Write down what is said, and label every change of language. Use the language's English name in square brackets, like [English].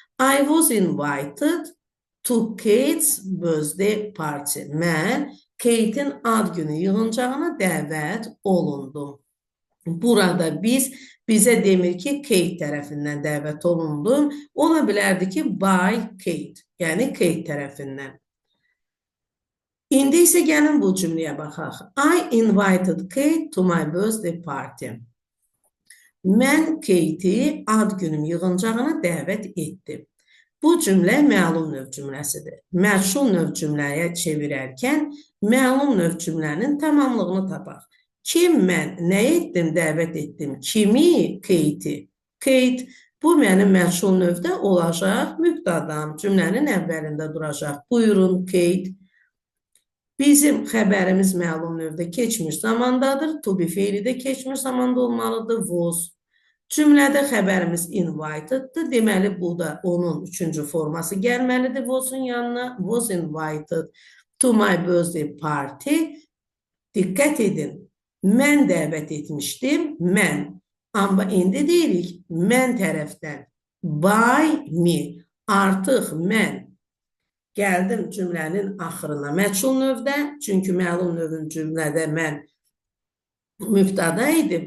[English] I was invited to Kate's birthday party. [Azerbaijani] Mən Kate'in ad günü yığıncağına dəvət olundum. Burada bizə demir ki, Kate tərəfindən dəvət olundum. Ola bilərdi ki, [English] by Kate, [Azerbaijani] yəni Kate tərəfindən. İndi isə gəlin bu cümləyə baxaq. [English] I invited Kate to my birthday party. [Azerbaijani] Mən Kate'i ad günüm yığıncağına dəvət etdim. Bu cümlə məlum növ cümləsidir. Məchul növ cümləyə çevirərkən məlum növ cümlənin tamamlığını tapaq. Kim mən, nə etdim, dəvət etdim? Kimi? Kate'i. Kate, bu mənim məchul növdə olacaq mübtadam. Cümlənin əvvəlində duracaq. Buyurun, Kate. Bizim xəbərimiz məlum növdə keçmiş zamandadır. To be feili də keçmiş zamanda olmalıdır. Was. Cümlədə xəbərimiz inviteddir. Deməli, bu da onun üçüncü forması gəlməlidir was'un yanına. [English] Was invited to my birthday party. [Azerbaijani] Diqqət edin. Mən dəvət etmişdim. Mən. Amma indi deyirik, mən tərəfdən. [English] By me. [Azerbaijani] Artıq mən. Gəldim cümlənin axırına məchul növdə. Çünki məlum növün cümlədə mən mübtada idi.